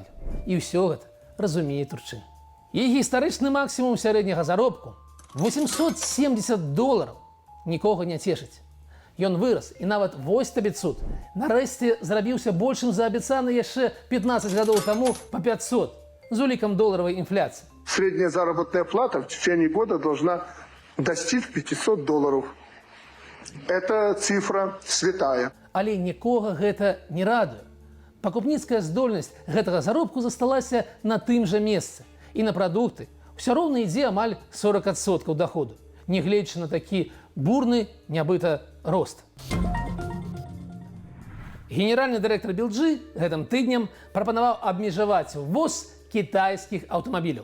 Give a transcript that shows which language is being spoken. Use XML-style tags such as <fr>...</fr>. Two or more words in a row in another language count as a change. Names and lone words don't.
<be>І ўсё гэта разумее турчын. І гістарычны максімум сярэдняга заробку $870 нікога не цешыць. Ён вырас, і нават вось табе цуд. Нарэшце зрабіўся большым за абяцаны яшчэ 15 гадоў таму па 500 з улікам доларавай інфляцыі.</be> <ru>Средняя заработная плата в течение года должна достичь $500. Это цифра святая.</ru> <be>Але нікога гэта не радуе. Пакупніцкая здольнасць гэтага заробку засталася на тым жа месцы. І на прадукты ўсё роўна ідзе амаль 40% доходу, нягледзячы на такі бурны нябыта рост. Генеральны дырэктар Белджы гэтым тыднем прапанаваў абмежаваць ввоз кітайскіх аўтамабіляў.</be>